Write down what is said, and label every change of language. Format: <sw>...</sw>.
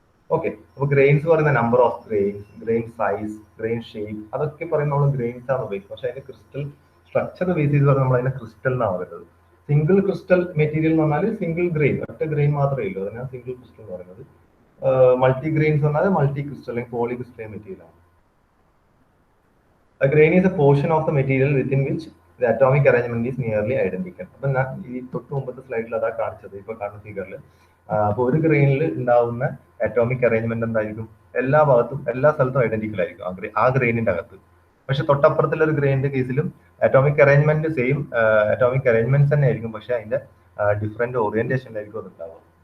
<ml>Okay, അപ്പൊ grains പറയുന്ന number of grains, grain size, grain shape, അതൊക്കെ പറയുന്ന നമ്മൾ ഗ്രെയിൻസ് ആണ് ഉപയോഗിക്കുന്നത്. പക്ഷെ അതിന്റെ ക്രിസ്റ്റൽ സ്ട്രക്ചർ ബേസ് ചെയ്ത് പറഞ്ഞാൽ നമ്മൾ അതിനെ ക്രിസ്റ്റൽ എന്നാണ് പറയുന്നത്. സിംഗിൾ ക്രിസ്റ്റൽ മെറ്റീരിയൽ എന്ന് പറഞ്ഞാൽ സിംഗിൾ ഗ്രെയിൻ, ഒറ്റ ഗ്രെയിൻ മാത്രമേ ഉള്ളൂ, അതിനാണ് സിംഗിൾ ക്രിസ്റ്റൽ എന്ന് പറയുന്നത്. മൾട്ടി ഗ്രെയിൻസ് പറഞ്ഞാൽ മൾട്ടി ക്രിസ്റ്റൽ അല്ലെങ്കിൽ പോളി ക്രിസ്റ്റലൈൻ മെറ്റീരിയൽ ആണ്.</ml> <en>A grain is a portion of the material within which the atomic arrangement is nearly identical.</en> <ml>അപ്പൊ ഞാൻ ഈ തൊട്ട് മുമ്പത്തെ സ്ലൈഡിൽ അതാ കാണിച്ചത്, ഇപ്പൊ കാണുന്ന ഫിഗറിൽ. അപ്പൊ ഒരു ഗ്രെയിനിൽ ഉണ്ടാവുന്ന അറ്റോമിക് അറേഞ്ച്മെന്റ് എന്തായിരിക്കും, എല്ലാ ഭാഗത്തും എല്ലാ സ്ഥലത്തും ഐഡന്റിക്കൽ ആയിരിക്കും ആ ഗ്രെയിനിന്റെ അകത്ത്. പക്ഷെ തൊട്ടപ്പുറത്തുള്ള ഒരു ഗ്രെയിനിന്റെ കേസിലും atomic arrangement same atomic arrangements തന്നെ ആയിരിക്കും, പക്ഷെ അതിന്റെ ഡിഫറെന്റ് ഓറിയന്റേഷനിലായിരിക്കും അത് ഉണ്ടാവുക.</ml>